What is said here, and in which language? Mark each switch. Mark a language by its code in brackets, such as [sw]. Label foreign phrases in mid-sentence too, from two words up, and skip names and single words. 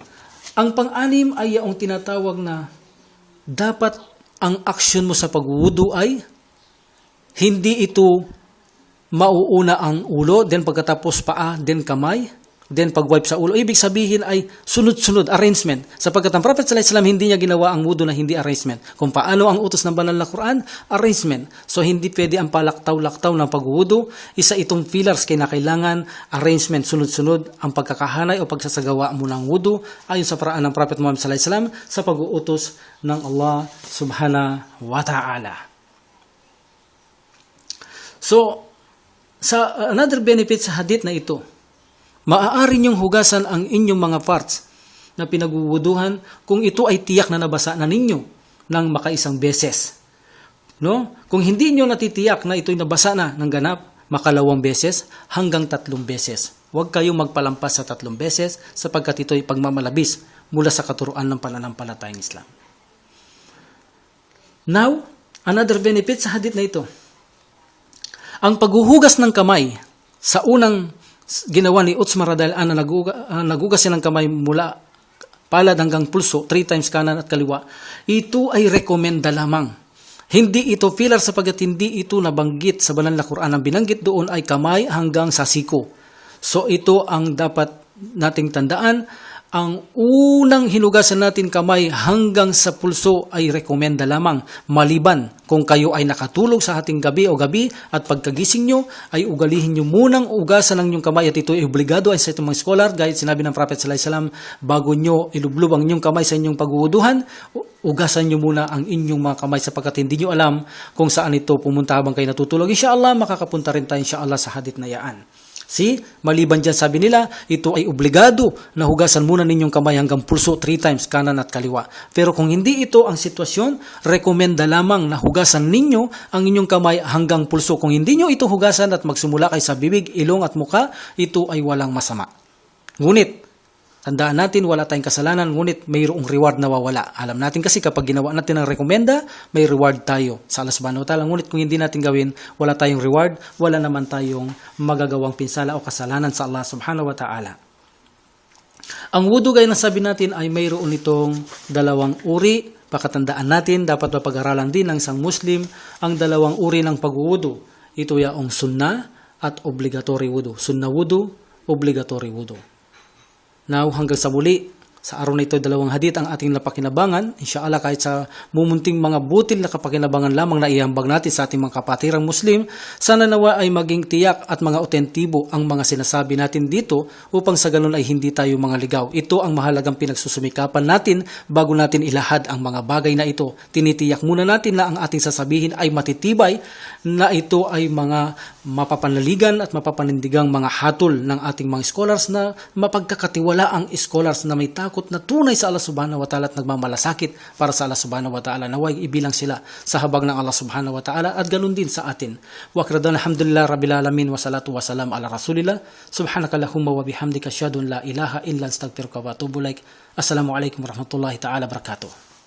[tl] Ang pang-anim ay yung tinatawag na dapat ang aksyon mo sa pagwudu ay hindi ito mauuna ang ulo, then pagkatapos paa, then kamay, then pag-wipe sa ulo. Ibig sabihin ay sunod-sunod, arrangement. Sapagkat ang Prophet [ar] صلى الله عليه وسلم [tl] hindi niya ginawa ang wudu na hindi arrangement. Kung paano ang utos ng banal na Quran, arrangement. So hindi pwede ang palaktaw-laktaw ng pagwudu. Isa itong pillars kailangan arrangement, sunod-sunod ang pagkakahanay o pagsasagawa mo ng wudu ayon sa paraan ng Prophet Muhammad [ar] صلى الله عليه وسلم [tl] sa pag-uutos ng Allah [ar] سبحانه وتعالى. [tl] So, sa [en] another benefit [tl] sa hadith na ito, maaari niyong hugasan ang inyong mga parts na pinagwuwuduhan kung ito ay tiyak na nabasa na ninyo ng makaisang beses. No? Kung hindi niyo natitiyak na ito'y nabasa na ng ganap, makalawang beses hanggang 3 beses. Huwag kayong magpalampas sa 3 beses sapagkat ito'y pagmamalabis mula sa katuruan ng pananampalatayang Islam. Now, [en] another benefit [tl] sa hadith na ito. Ang paghuhugas ng kamay sa unang ginawa ni Utsman [ar] رضي الله عنه [tl] na nagugas siya ng kamay mula palad hanggang pulso, 3 times kanan at kaliwa, ito ay rekomenda lamang. Hindi ito pillar sapagkat hindi ito nabanggit sa banal na Quran. Ang binanggit doon ay kamay hanggang sa siko. So ito ang dapat nating tandaan. Ang unang hinugasan natin kamay hanggang sa pulso ay rekomenda lamang. Maliban kung kayo ay nakatulog sa hating gabi o gabi at pagkagising nyo ay ugalihin nyo munang ugasan ng inyong kamay at ito ay obligado ay sa itong mga scholar. Gayet sinabi ng Prophet [ar] صلى الله عليه وسلم, [tl] bago nyo ilublob ang inyong kamay sa inyong pagwuwuduhan, ugasan nyo muna ang inyong mga kamay sapagkat hindi nyo alam kung saan ito pumunta habang kayo natutulog. [ar] إن شاء الله, [tl] makakapunta rin tayo [ar] إن شاء الله [tl] sa hadith na yaan. See, maliban dyan sabi nila, ito ay obligado na hugasan muna ninyong kamay hanggang pulso 3 times kanan at kaliwa. Pero kung hindi ito ang sitwasyon, rekomenda lamang na hugasan ninyo ang inyong kamay hanggang pulso. Kung hindi nyo ito hugasan at magsumula kayo sa bibig, ilong at muka, ito ay walang masama. Ngunit, tandaan natin, wala tayong kasalanan, ngunit mayroong reward na wawala. Alam natin kasi kapag ginawa natin ang rekomenda, may reward tayo sa Allah [ar] سبحانه وتعالى. [tl] Ngunit kung hindi natin gawin, wala tayong reward, wala naman tayong magagawang pinsala o kasalanan sa Allah [ar] سبحانه وتعالى. [tl] Ang wudu gaya na sabi natin ay mayroon itong 2 uri. Pakatandaan natin, dapat mapag-aralan din ng isang Muslim ang 2 uri ng pagwudu. Ito yung sunnah at obligatory wudu. Sunnah wudu, obligatory wudu. Now, hanggang sa muli, sa araw na ito, 2 hadith ang ating napakinabangan. [ar] إن شاء الله, [tl] kahit sa mumunting mga butil na kapakinabangan lamang na iambag natin sa ating mga kapatirang Muslim, sana nawa ay maging tiyak at mga otentibo ang mga sinasabi natin dito upang sa ganun ay hindi tayo mga ligaw. Ito ang mahalagang pinagsusumikapan natin bago natin ilahad ang mga bagay na ito. Tinitiyak muna natin na ang ating sasabihin ay matitibay, na ito ay mga mapapanlaligan at mapapanindigang mga hatol ng ating mga scholars na mapagkakatiwala ang scholars na may takot na tunay sa Allah [ar] سبحانه وتعالى [tl] at nagmamalasakit para sa Allah [ar] سبحانه وتعالى. [tl] Naway ibilang sila sa habag ng Allah [ar] سبحانه وتعالى [tl] at ganun din sa atin. [ar] وآخر الحمد لله رب العالمين والصلاة والسلام على رسول الله. سبحانك اللهم وبحمدك أشهد أن لا إله إلا أنت أستغفرك وأتوب إليك. السلام عليكم ورحمة الله تعالى بركاته.